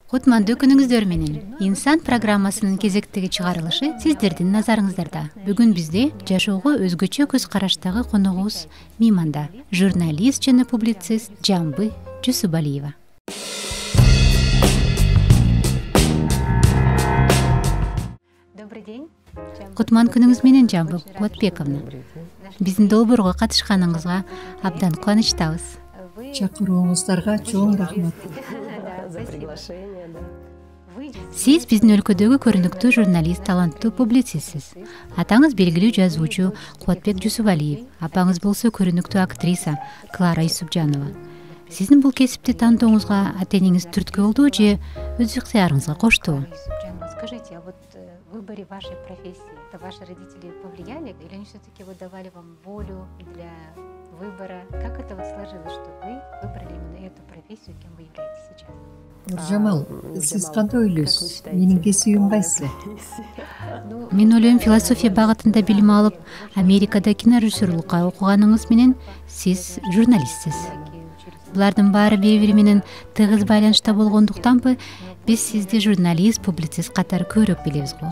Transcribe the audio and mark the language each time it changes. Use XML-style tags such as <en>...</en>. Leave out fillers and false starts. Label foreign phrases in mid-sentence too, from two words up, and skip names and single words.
<ky>Кутмандуу күнүңүздөр менен. Инсан программасынын кезектеги чыгарылышы сиздердин назарыңыздарда. Бүгүн бизде жашоого өзгөчө көз караштагы коногубуз мейманда, журналист жана публицист Жамбы Жусубалиева.</ky> <ru>Добрый день.</ru> <ky>Кутман күнүңүз менен Жамбы Кубатбековна. Биздин долбоорго катышканыңызга абдан кубанычтабыз. Чакырууңуздарга чоң рахмат. Сиз биздин өлкөдөгү көрүнүктүү журналист, таланттуу публицистсиз. Атаңыз белгилүү жазуучу Кубатбек Жусубалиев, апаңыз болсо көрүнүктүү актриса Клара Юсупжанова. Сиздин бул кесипти тандооңузга ата-энеңиз түрткү болду же өз ыктыярыңызга коштубу?</ky> <ru>Скажите, а вот в выборе вашей профессии, это ваши родители повлияли, или они все-таки вот давали вам волю для выбора? Как это вот сложилось, что вы выбрали именно эту профессию, кем вы являетесь сейчас?</ru> <ky>Нуржамал, сиз кандай ойлойсуз? Менин кесибим кайсы? Мен ойлойм, философия багытында билим алып, Америкада кинорежиссерлукка окуганыңыз менен сиз журналистсиз. Булардын баары бири-бири менен тыгыз байланышта болгондуктанбы, биз сизди журналист, публицист катары көбүрөөк билебиз го?</ky>